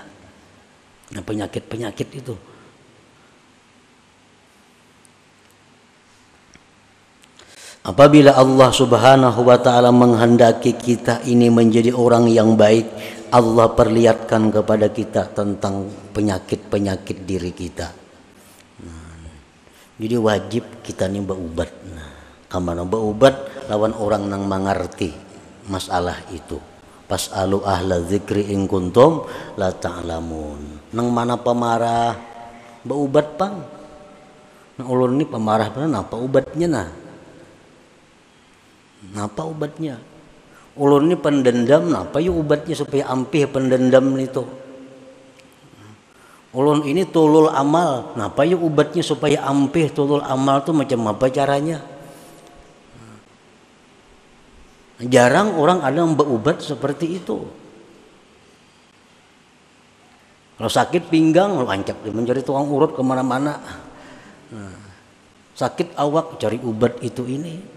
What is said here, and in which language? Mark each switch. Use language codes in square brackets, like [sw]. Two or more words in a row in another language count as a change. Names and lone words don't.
[id] Nah, penyakit-penyakit itu. Apabila Allah [ar] Subhanahu wa taala [id] menghendaki kita ini menjadi orang yang baik, Allah perlihatkan kepada kita tentang penyakit-penyakit diri kita. Jadi wajib kita nih berubat. [bjn] Kamana berubat lawan orang nang mengerti masalah itu. [ar] Pas'alu ahla dzikri in kuntum la ta'lamun. [bjn] Nang mana pemarah berubat pang. Nah ulun ini pemarah benar apa ubatnya nah? Napa ubatnya? Ulun ini pendendam, napa yuk ubatnya supaya ampih pendendam itu? Ulun ini [ar] tulul amal, [bjn] napa yuk ubatnya supaya ampih [ar] tulul amal [bjn] itu macam apa caranya? [id] Jarang orang ada yang berubat seperti itu. Kalau sakit pinggang, lancap dia mencari tukang urut kemana-mana. Sakit awak cari ubat itu ini.